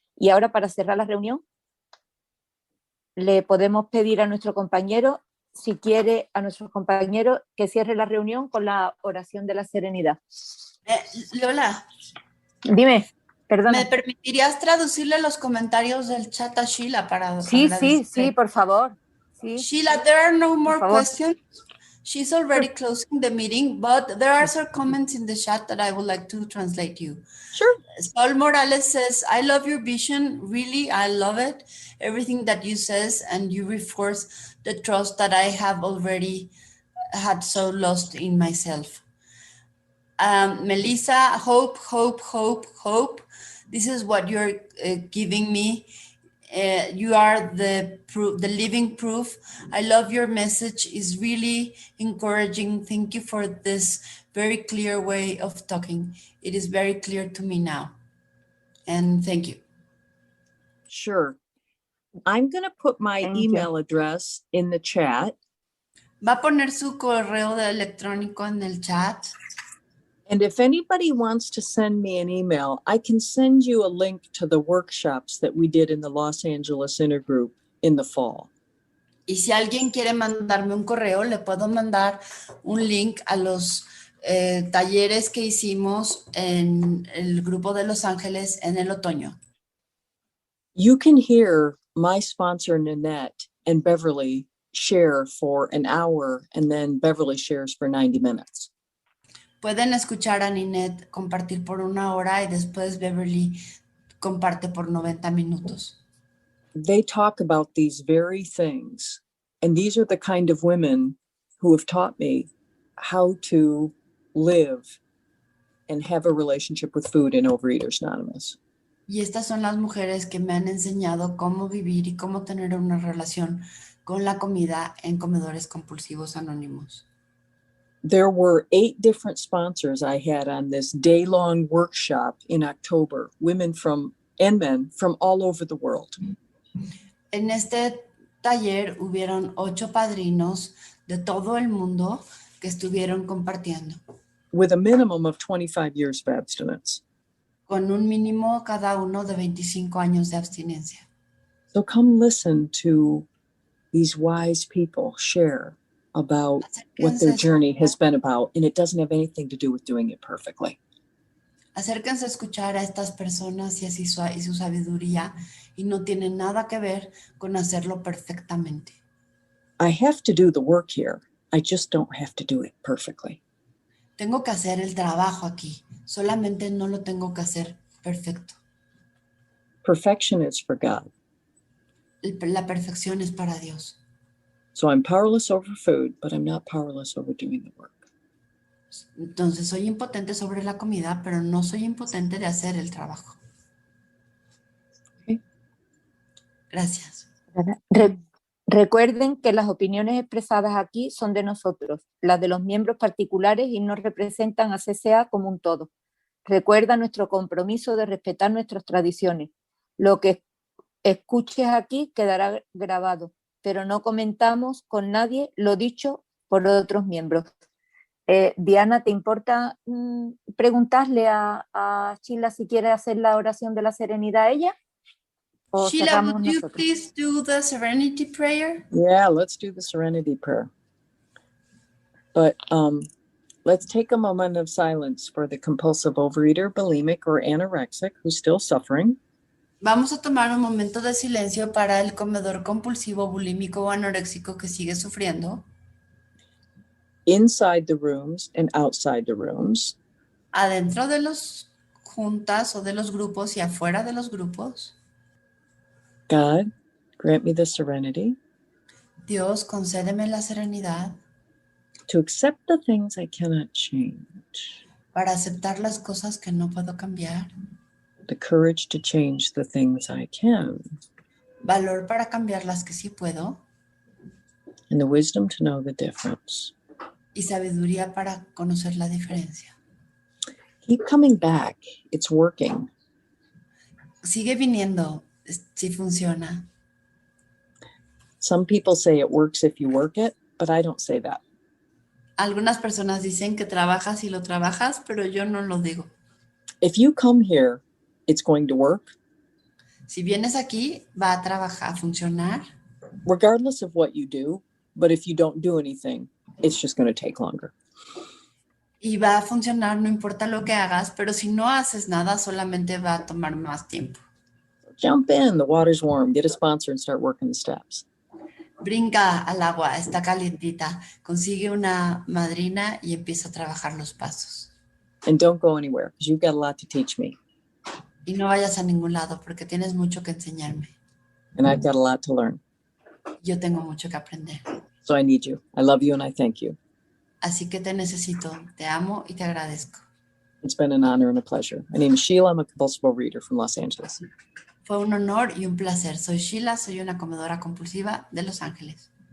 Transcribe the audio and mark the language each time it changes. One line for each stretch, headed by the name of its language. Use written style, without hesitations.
Spanish: Y ahora, para cerrar la reunión, le podemos pedir a nuestro compañero, si quiere, a nuestro compañero que cierre la reunión con la oración de la serenidad. Lola, Dime, perdona. ¿me permitirías traducirle los comentarios del chat a Sheila para Sí, agradecerle? por favor. Sí.
English: Sheila, there are no more
Spanish: favor.
English: questions. She's already closing the meeting, but there are some comments in the chat that I would like to translate you. Sure. Saul Morales says, I love your vision. Really, I love it. Everything that you says, and you reinforce the trust that I have already had so lost in myself. Melissa, hope, hope, hope, hope. This is what you're giving me. You are the living proof. I love your message. It's really encouraging. Thank you for this very clear way of talking. It is very clear to me now. And thank you. Sure. I'm going to put my Thank you. email address in the chat.
Spanish: Va a poner su correo electrónico en el chat.
English: And if anybody wants to send me an email, I can send you a link to the workshops that we did in the Los Angeles Intergroup in the fall.
Spanish: Y si alguien quiere mandarme un correo, le puedo mandar un link a los talleres que hicimos en el grupo de Los Ángeles en el otoño.
English: You can hear my sponsor, Nanette, and Beverly share for an hour, and then Beverly shares for 90 minutes.
Spanish: Pueden escuchar a Ninette compartir por 1 hora y después Beverly comparte por 90 minutos.
English: They talk about these very things. And these are the kind of women who have taught me how to live and have a relationship with food in Overeaters Anonymous.
Spanish: Y estas son las mujeres que me han enseñado cómo vivir y cómo tener una relación con la comida en Comedores Compulsivos Anónimos.
English: There were 8 different sponsors I had on this day-long workshop in October, women and men from all over the world.
Spanish: En este taller hubieron 8 padrinos de todo el mundo que estuvieron compartiendo.
English: With a minimum of 25 years of abstinence.
Spanish: Con un mínimo cada uno de 25 años de abstinencia.
English: So come listen to these wise people share about what their
Spanish: Acérquense,
English: journey has been about, and it doesn't have anything to do with doing it perfectly.
Spanish: acérquense a escuchar a estas personas y así y su sabiduría, y no tiene nada que ver con hacerlo perfectamente.
English: I have to do the work here. I just don't have to do it perfectly.
Spanish: Tengo que hacer el trabajo aquí, solamente no lo tengo que hacer perfecto.
English: Perfection is for God.
Spanish: La perfección es para Dios.
English: So I'm powerless over food, but I'm not powerless over doing the work.
Spanish: Entonces soy impotente sobre la comida, pero no soy impotente de hacer el trabajo.
English: Okay.
Spanish: Gracias. Recuerden que las opiniones expresadas aquí son de nosotros, las de los miembros particulares, y no representan a CCA como un todo. Recuerda nuestro compromiso de respetar nuestras tradiciones. Lo que escuches aquí quedará grabado, pero no comentamos con nadie lo dicho por otros miembros. Diana, ¿te importa preguntarle a Sheila si quiere hacer la oración de la serenidad ella? ¿O Sheila, cerramos
English: would you
Spanish: nosotros?
English: please do the serenity prayer? Yeah, let's do the serenity prayer. But let's take a moment of silence for the compulsive overeater, bulimic, or anorexic who's still suffering.
Spanish: Vamos a tomar un momento de silencio para el comedor compulsivo, bulímico o anoréxico que sigue sufriendo.
English: Inside the rooms and outside the rooms.
Spanish: Adentro de los juntas o de los grupos y afuera de los grupos.
English: God, grant me the serenity
Spanish: Dios, concédeme la serenidad
English: to accept the things I cannot change,
Spanish: para aceptar las cosas que no puedo cambiar.
English: the courage to change the things I can,
Spanish: Valor para cambiar las que sí puedo.
English: and the wisdom to know the difference.
Spanish: Y sabiduría para conocer la diferencia.
English: Keep coming back. It's working.
Spanish: Sigue viniendo, si funciona.
English: Some people say it works if you work it, but I don't say that.
Spanish: Algunas personas dicen que trabajas y lo trabajas, pero yo no lo digo.
English: If you come here, it's going to work,
Spanish: Si vienes aquí, va a trabajar, a funcionar,
English: regardless of what you do. But if you don't do anything, it's just going to take longer.
Spanish: y va a funcionar no importa lo que hagas, pero si no haces nada, solamente va a tomar más tiempo.
English: Jump in, the water's warm, get a sponsor and start working the steps.
Spanish: Brinca al agua, está calientita, consigue una madrina y empieza a trabajar los pasos.
English: And don't go anywhere because you've got a lot to teach me.
Spanish: Y no vayas a ningún lado porque tienes mucho que enseñarme.
English: And I've got a lot to learn.
Spanish: Yo tengo mucho que aprender.
English: So I need you. I love you and I thank you.
Spanish: Así que te necesito, te amo y te agradezco.
English: It's been an honor and a pleasure. My name is Sheila. I'm a compulsive overeater from Los Angeles.
Spanish: Fue un honor y un placer. Soy Sheila, soy una comedora compulsiva de Los Ángeles.